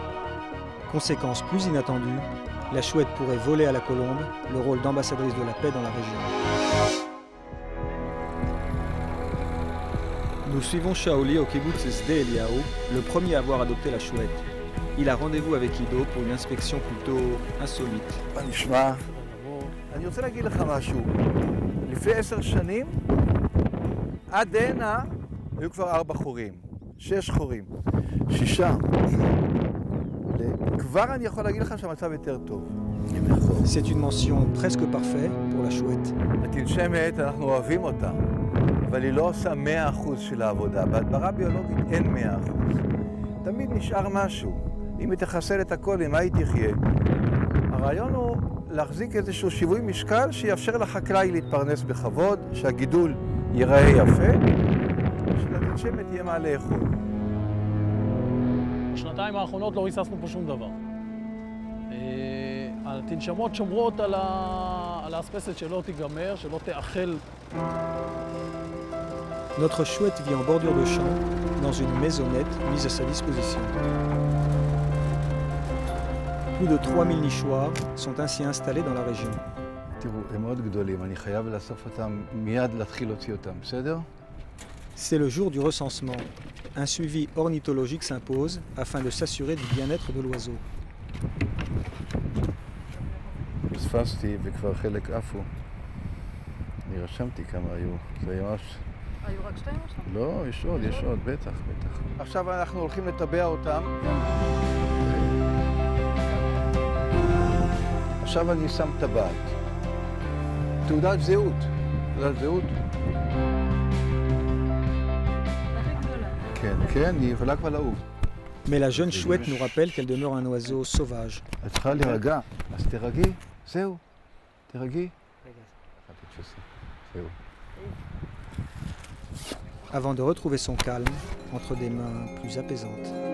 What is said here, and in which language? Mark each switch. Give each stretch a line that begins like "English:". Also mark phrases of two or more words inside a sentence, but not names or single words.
French: Conséquence plus inattendue, la chouette pourrait voler à la colombe le rôle d'ambassadrice de la paix dans la région. Nous suivons Shaoli au kibbutz Sde Eliyahu, le premier à avoir adopté la chouette. Il a rendez-vous avec Ido pour une inspection plutôt insolite.
Hebrew: מה נשמע? אני רוצה להגיד לך משהו. לפני 10 שנים, עד הנה, היו כבר 4 חורים. 6 חורים. 6. כבר אני יכול להגיד לך שהמצב יותר טוב.
French: C'est une mention presque parfaite pour la chouette.
Hebrew: התנשמת, אנחנו אוהבים אותה, אבל היא לא עושה 100% של העבודה. בהדברה ביולוגית אין 100%. תמיד נשאר משהו. אם היא תחסל את הכל, עם מה היא תחיה? הרעיון הוא להחזיק איזשהו שיווי משקל שיאפשר לחקלאי להתפרנס בכבוד, שהגידול ייראה יפה, שלתנשמת יהיה מה לאכול. בשנתיים האחרונות לא ריססנו פה שום דבר. התנשמות שומרות על האספסת שלא תיגמר, שלא תאכל.
French: Notre chouette vit en bordure de champ, dans une maisonnette mise à sa disposition. Plus de 3000 nichoirs sont ainsi installés dans la région.
Hebrew: תראו, הם מאוד גדולים, אני חייב לאסוף אותם, מיד להתחיל להוציא אותם, בסדר?
French: C'est le jour du recensement. Un suivi ornithologique s'impose afin de s'assurer du bien-être de l'oiseau.
Hebrew: פספסתי וכבר חלק עפו. אני רשמתי כמה היו, זה היה ממש... היו רק 2 או 3? לא, יש עוד, בטח. עכשיו אנחנו הולכים לטבע אותם. עכשיו אני שם טבעת. תעודת זהות. כן, היא יכולה כבר לעוף.
French: Mais la jeune chouette nous rappelle qu'elle demeure un oiseau sauvage.
Hebrew: את צריכה להירגע, אז תירגעי, זהו. תירגעי. זהו.
French: Avant de retrouver son calme entre des mains plus apaisantes.